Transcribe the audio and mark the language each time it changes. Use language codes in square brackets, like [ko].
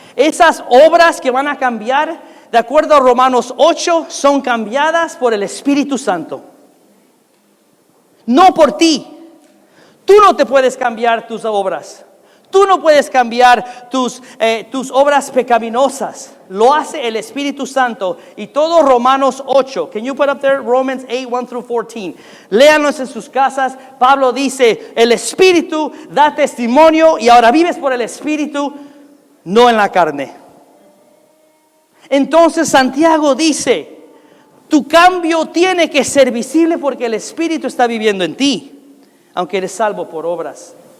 [es] Esas obras que van a cambiar, de acuerdo a Romanos 8, son cambiadas por el Espíritu Santo. No por ti. Tú no te puedes cambiar tus obras. Tú no puedes cambiar tus obras pecaminosas. Lo hace el Espíritu Santo. Y todo Romanos 8. [en] Can you put up there Romans 8, 1 through 14? [es] Léanos en sus casas. Pablo dice, el Espíritu da testimonio y ahora vives por el Espíritu, no en la carne. Entonces Santiago dice, tu cambio tiene que ser visible porque el Espíritu está viviendo en ti, aunque eres salvo por obras.